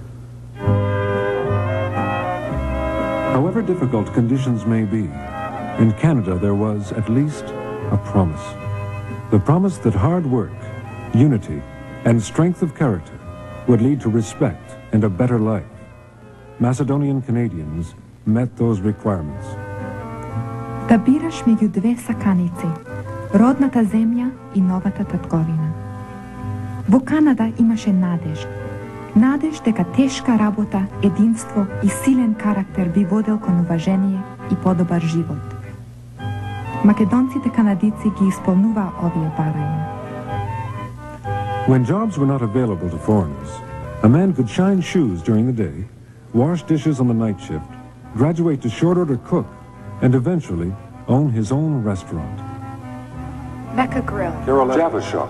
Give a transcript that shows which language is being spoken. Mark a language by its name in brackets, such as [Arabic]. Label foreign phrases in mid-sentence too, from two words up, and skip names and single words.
[English] However difficult conditions may be, in Canada there was at least a promise. The promise that hard work, unity, and strength of character would lead to respect and a better life. Macedonian Canadians met those requirements. [Macedonian] Да бираш меѓу две саканици, родната земја и новата татковина. Во Канада имаше надеж. Надеж дека тешка работа, единство и силен карактер би водел кон уважение и подобар живот. Македонците канадици ги исполнуваа овие барања. [English] When jobs were not available to foreigners, a man could shine shoes during the day, wash dishes on the night shift, graduate to short-order cook, and eventually own his own restaurant. Mecca Grill, Carolina Java Shop,